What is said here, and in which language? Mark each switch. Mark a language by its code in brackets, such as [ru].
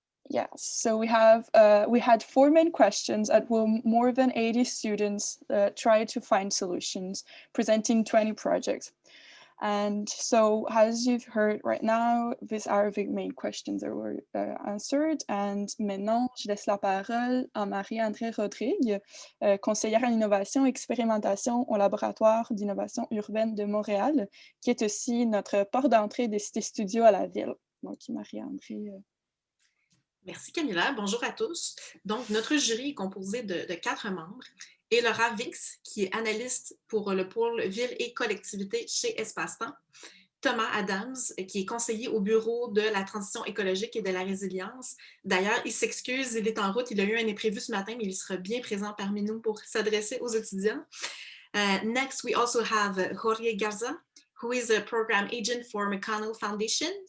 [en] Yes, so we had 4 main questions at whom more than 80 students tried to find solutions, presenting 20 projects. And so, as you've heard right now, these are the main questions that were answered. [fr] And maintenant, je laisse la parole à Marie-André Rodrigue, conseillère en innovation et expérimentation au laboratoire d'innovation urbaine de Montréal, qui est aussi notre porte d'entrée des CitéStudio à la ville. Donc, Marie-André. Merci Camilla, bonjour à tous. Donc, notre jury est composé de 4 membres. Et Laura Vix, qui est analyste pour le pôle Ville et collectivité chez Espace-Temps. Thomas Adams, qui est conseiller au bureau de la transition écologique et de la résilience. D'ailleurs, il s'excuse, il est en route, il a eu un imprévu ce matin, mais il sera bien présent parmi nous pour s'adresser aux étudiants. [en] Next, we also have Jorge Garza, who is a program agent for McConnell Foundation.